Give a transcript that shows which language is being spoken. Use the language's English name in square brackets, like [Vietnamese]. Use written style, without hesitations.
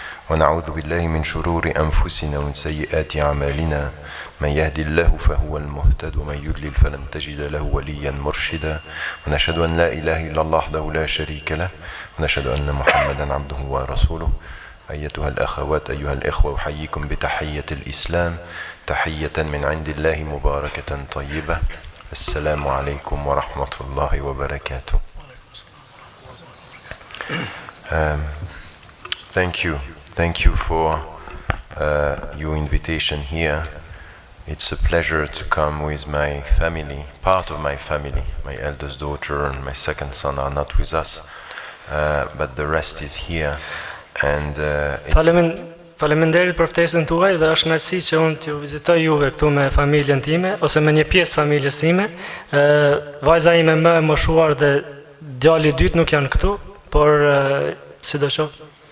[Arabic] ونعوذ بالله من شرور أنفسنا ومن سيئات أعمالنا من يهدي الله فهو المهتد ومن يضلل فلن تجد له وليا مرشدا ونشهد أن لا إله إلا الله وحده لا شريك له ونشهد أن محمدا عبده ورسوله أيتها الأخوات أيها الإخوة أحييكم بتحية الإسلام تحية من عند الله مباركة طيبة السلام عليكم ورحمة الله وبركاته. [English] Thank you for your invitation here. It's a pleasure to come with my family, part of my family. My eldest daughter and my second son are not with us, but the rest is here. And [Albanian] Faleminderit për ftesën tuaj dhe është kënaqësi që unë t'ju vizitoj juve këtu me familjen time ose me një pjesë familjes time. Vajza ime më e moshuar dhe djali i dytë nuk janë këtu, por sidoqoftë.